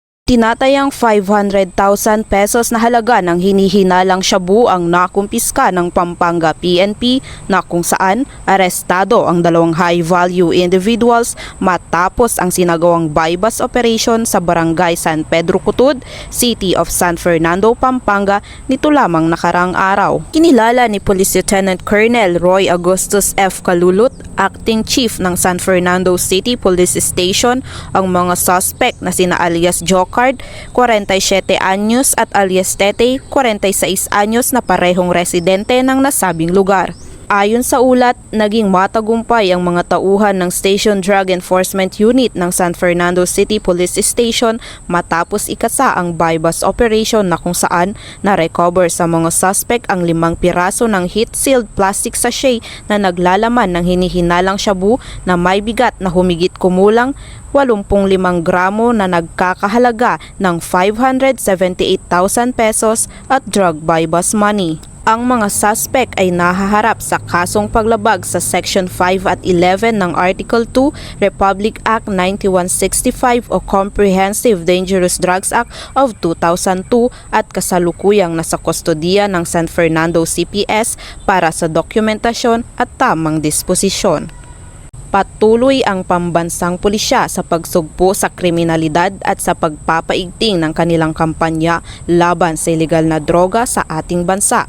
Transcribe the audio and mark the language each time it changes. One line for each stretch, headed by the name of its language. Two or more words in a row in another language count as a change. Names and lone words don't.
Filipino: Tinatayang 500,000 pesos na halaga ng hinihinalang shabu ang nakumpiska ng Pampanga PNP na kung saan arestado ang dalawang
English: high-value individuals
Filipino: matapos ang sinagawang
English: buy-bust operation
Filipino: sa Barangay San Pedro Cutud, City of San Fernando, Pampanga nito lamang nakarang araw. Kinilala ni Police Lieutenant Colonel Roy Augustus F. Kalulut,
English: Acting Chief
Filipino: ng San Fernando City Police Station, ang mga suspect na sina alias Joker, 47 anyos at alias Tete, 46 anyos na parehong residente ng nasabing lugar. Ayon sa ulat, naging matagumpay ang mga tauhan ng Station Drug Enforcement Unit ng San Fernando City Police Station matapos ikasa ang
English: buy-bust operation
Filipino: na kung saan na-recover sa mga suspect ang 5 piraso ng
English: heat-sealed plastic sachet
Filipino: na naglalaman ng hinihinalang shabu na may bigat na humigit kumulang 85 gramo na nagkakahalaga ng 578,000 pesos at
English: drug buy-bust money.
Filipino: Ang mga suspect ay nahaharap sa kasong paglabag sa Section 5 at 11 ng Article 2, Republic Act 9165 o Comprehensive Dangerous Drugs Act of 2002 at kasalukuyang nasa kustodiya ng San Fernando CPS para sa dokumentasyon at tamang disposisyon. Patuloy ang pambansang pulisya sa pagsugpo sa kriminalidad at sa pagpapaigting ng kanilang kampanya laban sa ilegal na droga sa ating bansa.